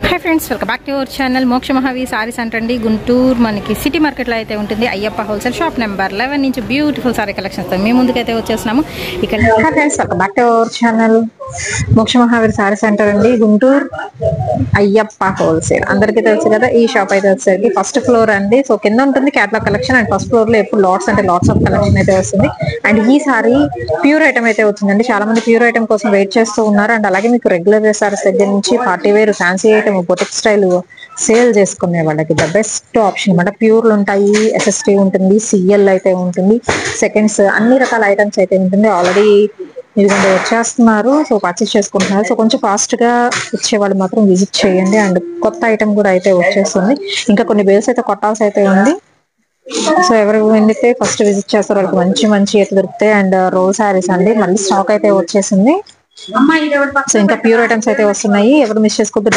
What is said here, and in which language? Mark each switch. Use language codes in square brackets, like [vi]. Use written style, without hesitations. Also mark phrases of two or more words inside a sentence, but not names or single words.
[en] Hi friends welcome back to our channel [te] మోక్ష మహావీర్ సారీస్ అంటండీ గుంటూరు మనకి [en] city market [te] లో అయితే ఉంటుంది అయ్యప్ప [en] wholesale shop number 11 [te] నుంచి [en] beautiful saree collections [te] తో మే ముందుకైతే వచ్చేసాము ఇక్కడ [en] Hi friends welcome back to our channel [te] మోక్ష మహావీర్ సారీస్ అంటండీ గుంటూరు అయ్యప్ప హోల్‌సేల్ అందరికీ తెలుసు కదా ఈ షాప్ అయితే వచ్చేసరికి [en] first floor [te] అండీ సో కింద ఉంటుంది [en] catalogue collection and first floor [te] లో ఎప్పుడు లాట్స్ అంటే [en] lots of collection [te] అయితే వస్తుంది అండ్ ఈ సారీ ప్యూర్ ఐటమ్ అయితే వచ్చిందండి చాలా మంది [en] pure item [te] కోసం వెయిట్ చేస్తూ ఉన్నారు అండ్ అలాగే మీకు [en] regular wear sarees [te] దగ్గర నుంచి [en] party wear fancy item boutique style [te] సేల్ చేసుకునే వాళ్ళకి [en] the best option [te] అన్నమాట ప్యూర్లు ఉంటాయి ఎస్ఎస్టీ ఉంటుంది సిఎల్ అయితే ఉంటుంది సెకండ్స్ అన్ని రకాల ఐటమ్స్ అయితే ఉంటుంది ఆల్రెడీ ఇదిగోండి వచ్చేస్తున్నారు [en] so purchase [te] చేసుకుంటున్నారు సో కొంచెం ఫాస్ట్ గా వచ్చే వాళ్ళు మాత్రం విజిట్ చేయండి అండ్ కొత్త ఐటమ్ కూడా అయితే వచ్చేస్తుంది ఇంకా కొన్ని బేల్స్ అయితే కొట్టాల్సి అయితే ఉంది సో ఎవరు వెళ్ళితే [en] first visit [te] చేస్తారు వాళ్ళకి మంచి మంచి అయితే దొరుకుతాయి అండ్ [en] roll sarees [te] అండి మళ్ళీ స్టాక్ అయితే వచ్చేసింది సో ఇంకా [en] pure items [te] అయితే వస్తున్నాయి ఎవరు మిస్ చేసుకోవద్దు